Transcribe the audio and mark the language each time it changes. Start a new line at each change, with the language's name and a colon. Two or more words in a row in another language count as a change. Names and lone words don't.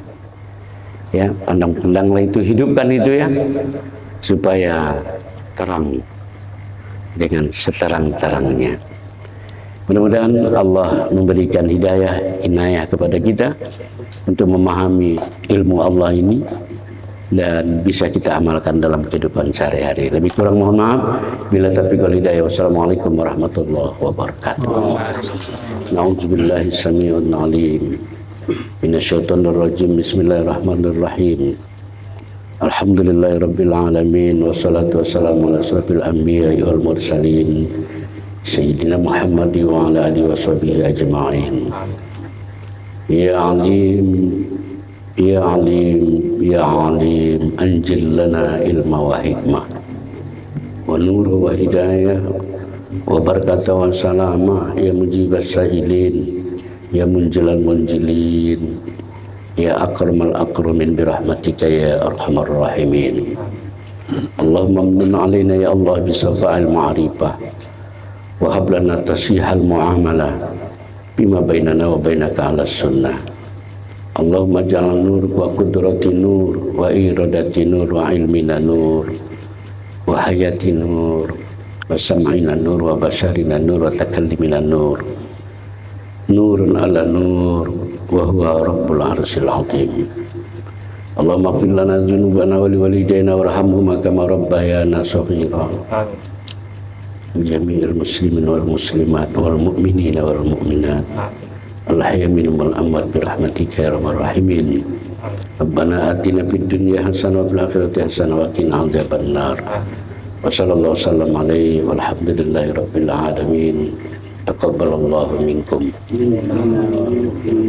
Indonesian: Ya, pandang-pandanglah itu, hidupkan itu ya, supaya terang dengan seterang-terangnya. Mudah-mudahan Allah memberikan hidayah, inayah kepada kita untuk memahami ilmu Allah ini dan bisa kita amalkan dalam kehidupan sehari-hari. Lebih kurang mohon maaf.
Arabic: بالله توفيق والهداية. والسلام عليكم ورحمة الله وبركاته. نعوذ بالله السميع العليم من الشيطان الرجيم. بسم الله الرحمن الرحيم. الحمد لله رب العالمين والصلاة والسلام على أشرف الأنبياء والمرسلين سيدنا محمد وعلى آله وصحبه أجمعين. يا عليم، يا عليم، يا عليم، أنزل لنا علما وحكمة ونور وهداية وبركة وسلامة يا مجيب السائلين يا منزل المنزلين يا أكرم الأكرمين برحمتك يا أرحم الراحمين. اللهم من علينا يا الله بصفاء المعرفة وهب لنا تصحيح المعاملة بما بيننا وبينك على السنة. اللهم اجعل نور وقدرتي نور وإرادتي نور وعلمنا نور وحياتي نور وسمعنا نور وبصرنا نور وتكلمنا نور نور على نور وهو رب العرش العظيم. اللهم اغفر لنا ذنوبنا ولوالدينا وارحمهما كما ربيانا صغيرا. جميع المسلمين والمسلمات والمؤمنين والمؤمنات الأحياء منهم والأموات برحمتك يا أرحم الراحمين. ربنا آتنا في الدنيا حسنة وفي الآخرة حسنة وقنا عذاب النار. وصلى الله وسلم عليه والحمد لله رب العالمين. تقبل الله منكم.